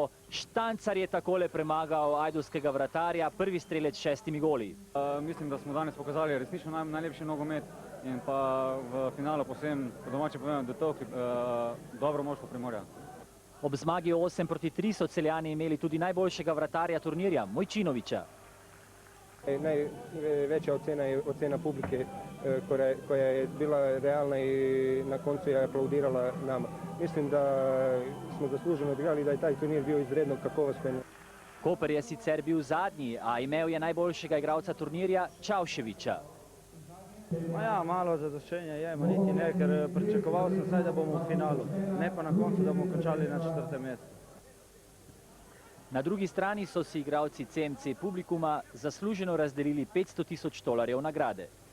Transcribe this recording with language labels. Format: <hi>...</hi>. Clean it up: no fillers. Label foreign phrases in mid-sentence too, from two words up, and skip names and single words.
<sl>Štancar je takole premagal ajdovskega vratarja, prvi strelec s 6 goli. Mislim, da smo danes pokazali resnično najlepši nogomet in pa v finalu posebno po domače povem, da to dobro moštvo Primorja. Ob zmagi 8-3 so Celjani imeli tudi najboljšega vratarja turnirja, Mojčinovića.</sl> <hr>Najveća ocena je ocena publike koja je bila realna i na koncu je aplaudirala nama. Mislim da smo zasluženo odigrali, da je taj turnir bio izredno kakovosten.</hr> <sl>Koper je sicer bil zadnji, a imel je najboljšega igralca turnirja Čavševića. Ja, malo zadoščenja je, niti ne, ker pričakoval sem vsaj, da bomo v finalu, ne pa na koncu, da bomo končali na 4. mestu. Na drugi strani so si igralci CMC publikuma zasluženo razdelili $500,000 nagrade.</sl>